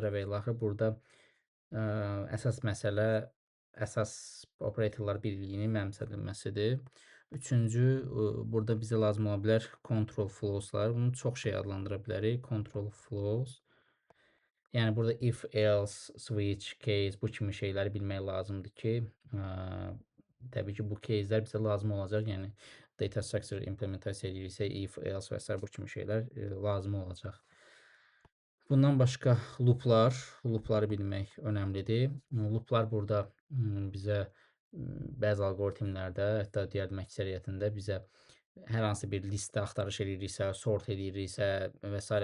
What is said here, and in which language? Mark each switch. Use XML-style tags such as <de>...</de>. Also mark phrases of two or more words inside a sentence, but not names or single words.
<az>və ilaxır. Burada əsas məsələ əsas operatorlar birliyinin mənimsədilməsidir. Üçüncü, burada bizə lazım ola bilər</az> <en>control flowslar.</en> <az>Bunu çox şey adlandıra bilərik.</az> <en>Control flows.</en> <az>Yəni burada</az> <en>if, else, switch, case</en> <az>bu kimi şeyləri bilmək lazımdır ki, təbii ki, bu case'lər bizə lazım olacaq. Yəni</az> <en>data structure</en> <az>implementasiya ediriksə,</az> <en>if, else</en> <az>və s. bu kimi şeylər lazım olacaq. Bundan başqa loopları bilmək önəmlidir. Looplar burada bizə bəzi algoritmlərdə, hətta deyərdim əksəriyyətində bizə hər hansı bir listə axtarış ediriksə, sort ediriksə və s.</az>